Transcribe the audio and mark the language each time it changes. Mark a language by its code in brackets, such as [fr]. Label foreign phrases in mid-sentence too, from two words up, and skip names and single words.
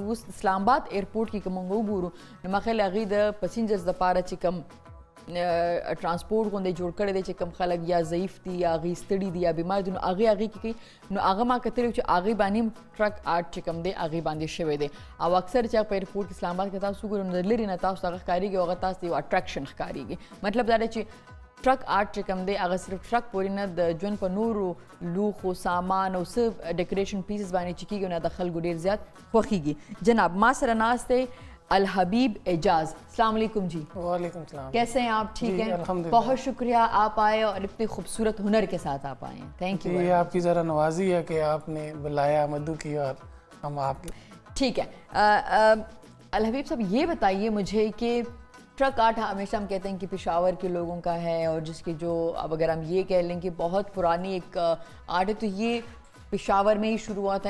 [ps] اوس اسلام آباد ایرپورټ کې که موږ وګورو نو ما خیال هغې د پسنجرز دپاره چې کوم ټرانسپورټ غوندې جوړ کړی دی چې کوم خلک یا ضعیف دي یا هغې ستړي دي یا بیمار دي نو هغې کې کوي نو هغه ما کتلی چې هغې باندې هم ټرک آرټ چې کوم دی هغې باندې شوی دی او اکثر چې په ایرپورټ کې اسلام آباد کې تاسو وګورئ نو د لرې نه تاسو ته هغه ښکارېږي او هغه تاسو ته یو اټریکشن ښکارېږي. مطلب دا دی چې ټرک آرټ چې کوم دی هغه صرف ټرک پورې نه د ژوند په نورو لوښو سامان او څه ډیکوریشن پیسز باندې چې کېږي نو د خلکو ډېر زیات خوښېږي. جناب ما سره ناست دی الحبیب اعجاز. [ar] السلام علیکم [ps] جی. [ar] وعلیکم السلام. [ur] کیسے ہیں آپ؟ ٹھیک ہیں بہت شکریہ آپ آئے اور اتنے خوبصورت ہنر کے ساتھ آپ آئے ہیں. [en] Thank you. [ur] یہ آپ کی ذرا نوازی ہے کہ آپ نے بلایا مدعو کی اور ہم آپ کی. ٹھیک ہے الحبیب صاحب یہ بتائیے مجھے کہ ٹرک آرٹ ہمیشہ ہم کہتے ہیں کہ پشاور کے لوگوں کا ہے اور جس کی جو اب اگر ہم یہ کہہ لیں کہ بہت پرانی ایک آرٹ ہے تو یہ پشاور میں ہی شروع ہوا تھا.